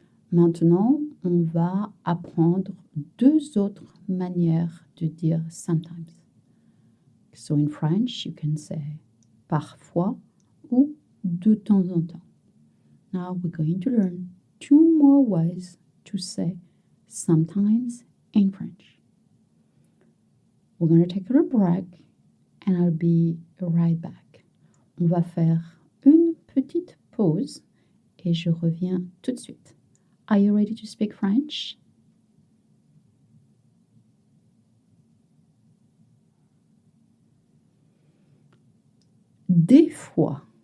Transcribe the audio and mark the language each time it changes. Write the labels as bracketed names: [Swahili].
[French] Maintenant, on va apprendre deux autres manières de dire sometimes. [English] So in French, you can say [French] parfois ou de temps en temps. [English] Now we're going to learn two more ways to say sometimes in French. We're going to take a break and I'll be right back. [French] On va faire une petite pause et je reviens tout de suite. [English] Are you ready to speak French? [French] Des fois.